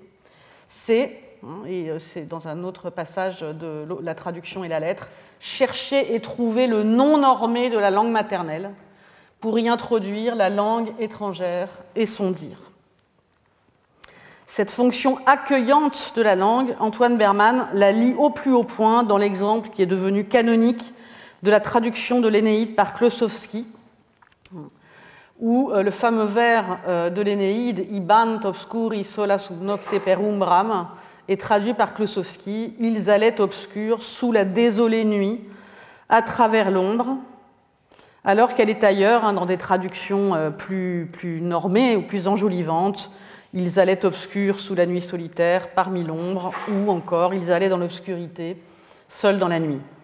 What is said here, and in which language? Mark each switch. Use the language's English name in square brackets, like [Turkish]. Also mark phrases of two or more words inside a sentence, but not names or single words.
[French] C'est dans un autre passage de la traduction et la lettre, chercher et trouver le non normé de la langue maternelle pour y introduire la langue étrangère et son dire. Cette fonction accueillante de la langue, Antoine Berman la lie au plus haut point dans l'exemple qui est devenu canonique de la traduction de l'Énéide par Klossowski, où le fameux vers de l'Énéide « [Latin] Ibant obscuri sola sub nocte per umbram [French] » est traduit par Klossowski « Ils allaient obscurs sous la désolée nuit, à travers l'ombre », alors qu'elle est ailleurs, dans des traductions plus normées ou plus enjolivantes, « Ils allaient obscurs sous la nuit solitaire, parmi l'ombre », ou encore « Ils allaient dans l'obscurité, seuls dans la nuit ».